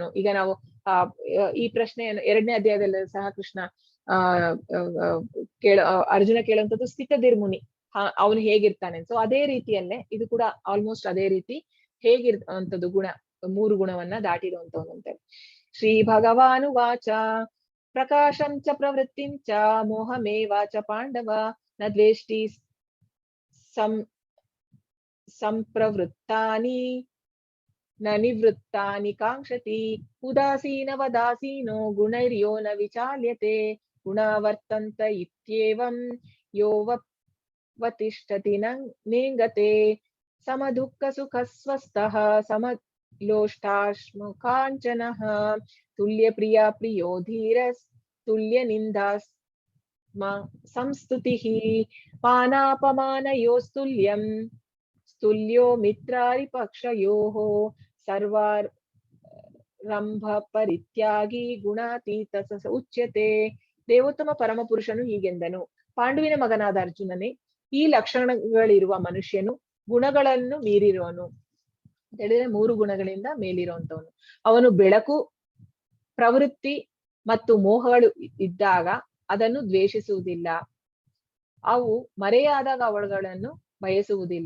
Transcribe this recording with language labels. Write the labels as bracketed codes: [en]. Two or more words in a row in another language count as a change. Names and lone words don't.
[kn] ಈಗ ನಾವು ಈ ಪ್ರಶ್ನೆಯನ್ನು 2ನೇ ಅಧ್ಯಾಯದಲ್ಲಿ ಸಹ ಕೃಷ್ಣ ಅರ್ಜುನ ಕೇಳುವಂಥದ್ದು ಸ್ಥಿತದಿರ್ಮುನಿ, ಅವನು ಹೇಗಿರ್ತಾನೆ. ಸೊ ಅದೇ ರೀತಿಯಲ್ಲೇ ಇದು ಕೂಡ ಆಲ್ಮೋಸ್ಟ್ ಅದೇ ರೀತಿ ಹೇಗಿರುವಂತದ್ದು ಗುಣ, 3 ಗುಣವನ್ನ ದಾಟಿರುವಂತವನು ಅಂತೇಳಿ. [sa] ಶ್ರೀ ಭಗವಾನು ವಾಚ ಪ್ರಕಾಶಂ ಚ ಪ್ರವೃತ್ತಿಂ ಚ ಮೋಹಮೇವಾಚ ಪಾಂಡವ ನ ದ್ವೇಷ್ಟಿ ಸಂಪ್ರವೃತ್ತಾನಿ ನ ನಿವೃತ್ತಾನಿ ಕಾಂಕ್ಷತಿ ಉದಾಸೀನವದಾಸೀನೋ ಗುಣೈರ್ಯೋ ನ ವಿಚಾಲ್ಯತೆ ಗುಣವರ್ತಂತ ಇತ್ಯೇವಂ ಯೋವತಿಷ್ಠತಿ ನೇಂಗತೆ ಸಮದುಃಖ ಸುಖ ಸ್ವಸ್ಥಃ लोष्टाश्म काञ्चनः तुल्यप्रिया प्रियो धीरस् तुल्यनिन्दास्म संस्तुतिः मानापमानयोस्तुल्यं स्तुल्यो मित्रारिपक्षयोः सर्वाರಂಭ ಪರಿತ್ಯಾಗಿ ಗುಣಾತೀತ ಸ ಉಚ್ಯತೆ. [kn] ದೇವೋತ್ತಮ ಪರಮಪುರುಷನು ಹೀಗೆಂದನು, ಪಾಂಡುವಿನ ಮಗನಾದ ಅರ್ಜುನನೇ, ಈ ಲಕ್ಷಣಗಳಿರುವ ಮನುಷ್ಯನು ಗುಣಗಳನ್ನು ಮೀರಿರುವನು ಅಂತ ಹೇಳಿದ್ರೆ 3 ಗುಣಗಳಿಂದ ಮೇಲಿರುವಂತವನು. ಅವನು ಬೆಳಕು, ಪ್ರವೃತ್ತಿ ಮತ್ತು ಮೋಹಗಳು ಇದ್ದಾಗ ಅದನ್ನು ದ್ವೇಷಿಸುವುದಿಲ್ಲ, ಅವು ಮರೆಯಾದಾಗ ಅವುಗಳನ್ನು ಬಯಸುವುದಿಲ್ಲ.